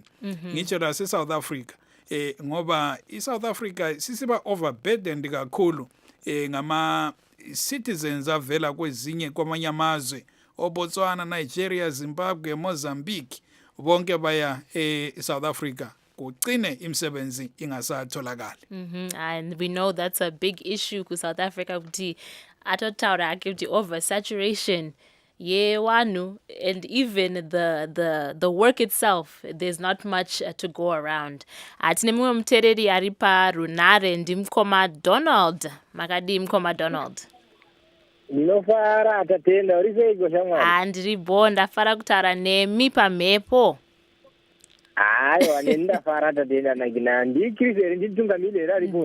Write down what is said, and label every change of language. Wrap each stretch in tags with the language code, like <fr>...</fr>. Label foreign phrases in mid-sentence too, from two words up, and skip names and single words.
<zu>Ngitsho la eSouth Africa ngoba iSouth Africa sisiba overburdened kakhulu ngama citizens avela kwezinye kwamanye amazwe, oBotswana, Nigeria, Zimbabwe, Mozambique, bonke baya eSouth Africa. Kugcine imisebenzi ingasatholakali.</zu> <en>And we know that's a big issue</en> <sn>ku South Africa kuti atotaura kuti oversaturation yewanu,</sn> <en>and even the work itself, there's not much to go around.</en> <sn>Atine mumwe mutereri ari parunare ndimukoma Donald. Makadi mukoma Donald? Ndinofara tatenda, uri seiko shamwari? Ndiribo, ndafara kutaura nemi pamhepo. aiwa nendafara tatenda nakina ndichris here nditungamiri here aripo</sn>